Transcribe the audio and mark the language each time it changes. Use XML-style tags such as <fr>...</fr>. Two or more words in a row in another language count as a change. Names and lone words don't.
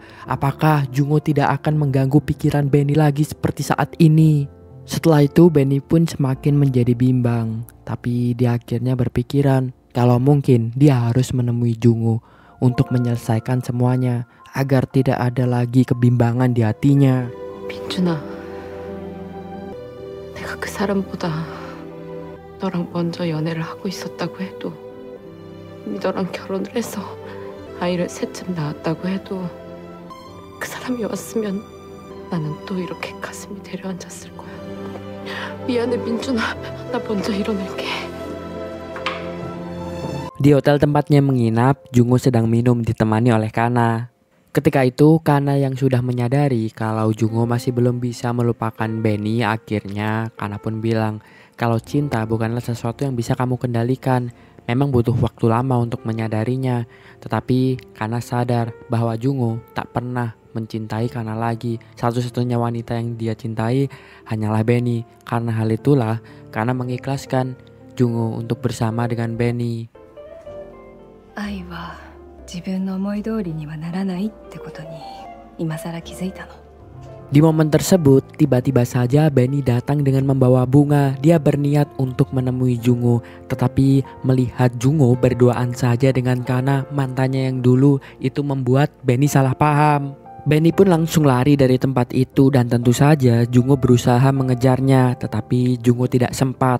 <id>Apakah Jungo tidak akan mengganggu pikiran Benny lagi seperti saat ini? Setelah itu, Benny pun semakin menjadi bimbang. Tapi dia akhirnya berpikiran kalau mungkin dia harus menemui Jungo untuk menyelesaikan semuanya agar tidak ada lagi kebimbangan di hatinya.</id> <ko>민준아, 내가 그 사람보다 너랑 먼저 연애를 하고 있었다고 해도 이미 너랑 결혼을 해서 아이를 셋쯤 낳았다고 해도 그 사람이 왔으면 나는 또 이렇게 가슴이 내려앉았을 거야. 미안해 민준아, 나 먼저 일어날게.</ko> <id>Di hotel tempatnya menginap, Jungo sedang minum ditemani oleh Kana. Ketika itu, Kana yang sudah menyadari kalau Jungo masih belum bisa melupakan Benny, akhirnya Kana pun bilang kalau cinta bukanlah sesuatu yang bisa kamu kendalikan. Memang butuh waktu lama untuk menyadarinya. Tetapi Kana sadar bahwa Jungo tak pernah mencintai Kana lagi. Satu-satunya wanita yang dia cintai hanyalah Benny. Karena hal itulah Kana mengikhlaskan Jungo untuk bersama dengan Benny.</id> <ja>愛は自分の思い通りにはならないってことに今更気づいたの。</ja> <id>Di momen tersebut, tiba-tiba saja Benny datang dengan membawa bunga. Dia berniat untuk menemui Jungo, tetapi melihat Jungo berduaan saja dengan Kana, mantannya yang dulu, itu membuat Benny salah paham. Benny pun langsung lari dari tempat itu dan tentu saja Jungo berusaha mengejarnya, tetapi Jungo tidak sempat.</id>